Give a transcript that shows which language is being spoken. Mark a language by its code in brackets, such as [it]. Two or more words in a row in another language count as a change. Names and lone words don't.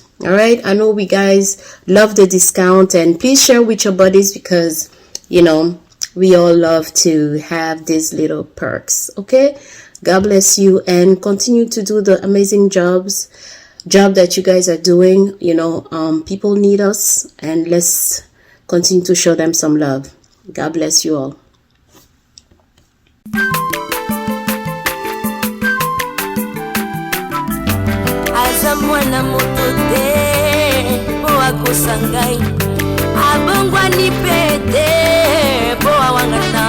[en] All right, I know we guys love the discount, and please share with your buddies because, you know, we all love to have these little perks. Okay, God bless you, and continue to do the amazing job that you guys are doing. You know, people need us, and let's continue to show them some love. God bless you all. [ln] Aza mwana moto te po akosa ngai, abongwani pe te po awangata.